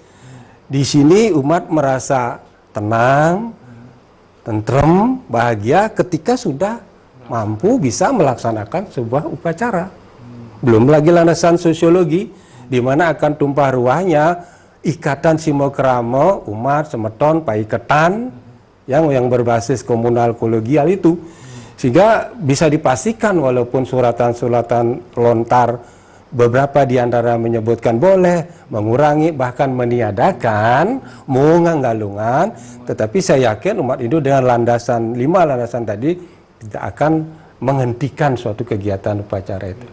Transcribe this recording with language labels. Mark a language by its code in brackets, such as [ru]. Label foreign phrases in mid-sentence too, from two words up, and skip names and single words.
[id] Di sini umat merasa tenang, tentrem, bahagia ketika sudah mampu bisa melaksanakan sebuah upacara. Belum lagi landasan sosiologi, di mana akan tumpah ruahnya ikatan simokrama, umat, semeton, paiketan, yang berbasis komunal kolegial itu. Sehingga bisa dipastikan walaupun suratan-suratan lontar beberapa di antara menyebutkan boleh, mengurangi, bahkan meniadakan mungang galungan, tetapi saya yakin umat Hindu dengan landasan 5 landasan tadi tidak akan menghentikan suatu kegiatan upacara itu.